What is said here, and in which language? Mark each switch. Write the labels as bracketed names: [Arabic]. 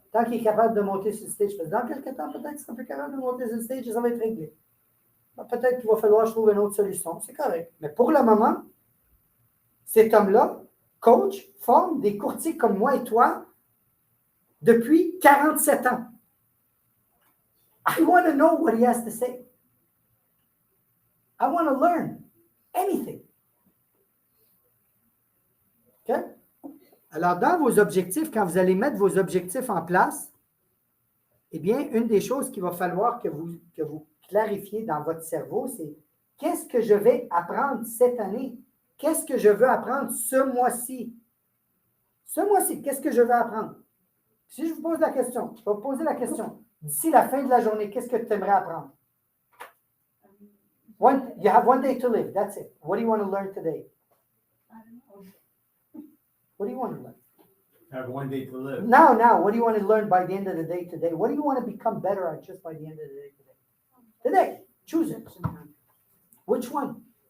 [French] Tant qu'il est capable de monter sur le stage. Parce que dans quelques temps, peut-être qu'il sera plus capable de monter sur le stage et ça va être réglé. Peut-être qu'il va falloir que je trouve une autre solution. C'est correct. Mais pour le moment, cet homme-là, coach, forme des courtiers comme moi et toi depuis 47 ans. [English] I want to know what he has to say. I want to learn anything. OK? [French] Alors, dans vos objectifs, quand vous allez mettre vos objectifs en place, eh bien, une des choses qu'il va falloir que vous clarifiez dans votre cerveau, c'est qu'est-ce que je vais apprendre cette année? Qu'est-ce que je veux apprendre ce mois-ci? Ce mois-ci, qu'est-ce que je veux apprendre? Si je vous pose la question, je vais vous poser la question. D'ici la fin de la journée, qu'est-ce que tu aimerais apprendre? [English] You have 1 day to live. That's it. What do you want to learn today? I don't know. What do you want to learn? Have 1 day to live. Now, what do you want to learn by the end of the day today? What do you want to become better at just by the end of the day today? Today, choose it. Which one?